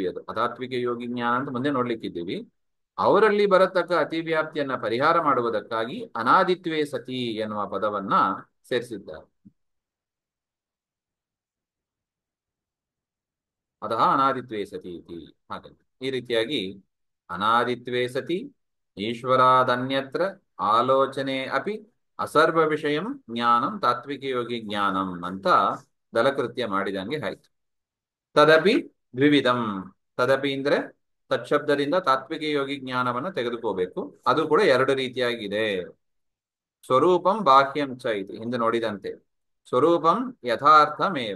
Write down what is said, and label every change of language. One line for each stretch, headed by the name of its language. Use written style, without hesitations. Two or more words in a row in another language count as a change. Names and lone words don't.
Kannada: ಅದು ಅತಾತ್ವಿಕ ಯೋಗಿ ಜ್ಞಾನ ಅಂತ ಮುಂದೆ ನೋಡ್ಲಿಕ್ಕಿದ್ದೀವಿ. ಅವರಲ್ಲಿ ಬರತಕ್ಕ ಅತಿವ್ಯಾಪ್ತಿಯನ್ನ ಪರಿಹಾರ ಮಾಡುವುದಕ್ಕಾಗಿ
Sanskrit: ಅನಾದಿತ್ವೇ ಸತಿ
Kannada: ಎನ್ನುವ ಪದವನ್ನ ಸೇರಿಸಿದ್ದಾರೆ.
Sanskrit: ಅತಃ ಅನಾದಿತ್ವೇ ಸತಿ ಇತಿ.
Kannada: ಹಾಗಂತ ಈ ರೀತಿಯಾಗಿ
Sanskrit: ಅನಾದಿತ್ವೇ ಸತಿ ಈಶ್ವರಾದನ್ಯತ್ರ ಆಲೋಚನೆ ಅಪಿ ಅಸರ್ವ ವಿಷಯಂ ಜ್ಞಾನಂ ತಾತ್ವಿಕ ಯೋಗಿ ಜ್ಞಾನಂ
Kannada: ಅಂತ ದಲಕೃತ್ಯ ಮಾಡಿದಂಗೆ ಆಯ್ತು.
Sanskrit: ತದಪಿ ದ್ವಿವಿಧಂ.
Kannada: ತದಪಿ ಅಂದ್ರೆ ತತ್ಶಬ್ದದಿಂದ ತಾತ್ವಿಕ ಯೋಗಿ ಜ್ಞಾನವನ್ನು ತೆಗೆದುಕೋಬೇಕು. ಅದು ಕೂಡ ಎರಡು ರೀತಿಯಾಗಿದೆ.
Sanskrit: ಸ್ವರೂಪಂ ಬಾಹ್ಯಂ ಚ
Kannada: ಇದು ಹಿಂದೆ ನೋಡಿದಂತೆ.
Sanskrit: ಸ್ವರೂಪಂ ಯಥಾರ್ಥಮೇವ.